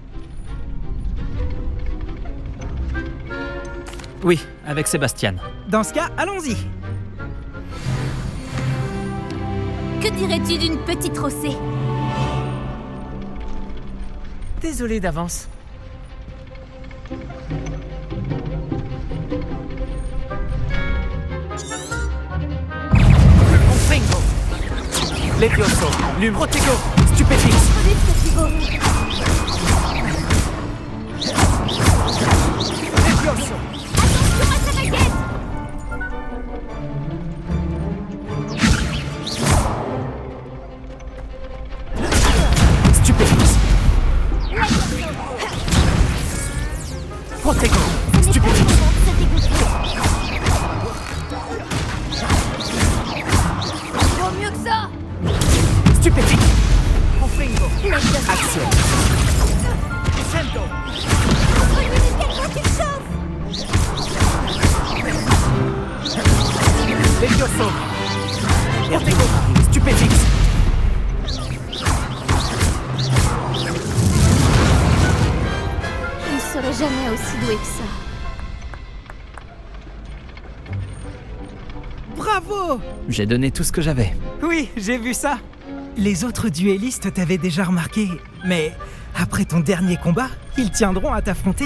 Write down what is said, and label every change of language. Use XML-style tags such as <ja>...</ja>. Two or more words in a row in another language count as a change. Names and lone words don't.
<fr>Oui, avec Sébastien. Dans ce cas, allons-y. Que dirais-tu d'une petite rossée? Désolé d'avance. Confringo. Levioso. Lume. Protego. Stupéfix. Levioso. Stupéfix. Protego. Stupéfix. Vaut mieux que ça. Stupéfix. Confringo. Action. Sento. Levioso. Protego. Stupéfix. Je ne serai jamais aussi doué que ça. Bravo! J'ai donné tout ce que j'avais. Oui, j'ai vu ça. Les autres duellistes t'avaient déjà remarqué, mais après ton dernier combat, ils tiendront à t'affronter.</fr>